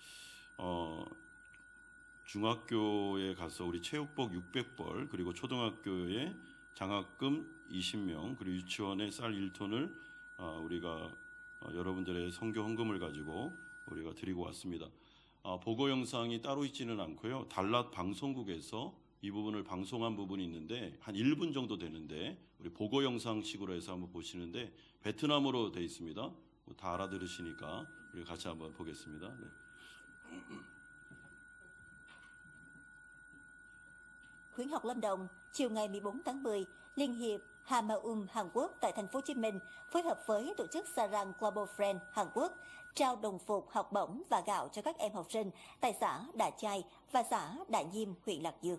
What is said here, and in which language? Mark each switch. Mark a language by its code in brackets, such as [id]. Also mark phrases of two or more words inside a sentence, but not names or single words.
[ko] 중학교에 가서 우리 체육복 600벌 그리고 초등학교에 장학금 20명 그리고 유치원에 쌀 1톤을 우리가 여러분들의 선교 헌금을 가지고 우리가 드리고 왔습니다. 보고 영상이 따로 있지는 않고요. 달랏 방송국에서 이 부분을 방송한 부분이 있는데 한 1분 정도 되는데 우리 보고 영상식으로 해서 한번 보시는데 베트남어로 되어 있습니다. 다 알아들으시니까 우리 같이 한번 보겠습니다. 네. [vi] Khuyến học Lâm Đồng, chiều ngày 14 tháng 10, Liên hiệp Hamaum Hàn Quốc tại thành phố Hồ Chí Minh phối hợp với tổ chức Sarang Global Friend Hàn Quốc trao đồng phục, học bổng và gạo cho các em học sinh tại xã Đạ Chai và xã Đạ Nhiêm, huyện Lạc Dương.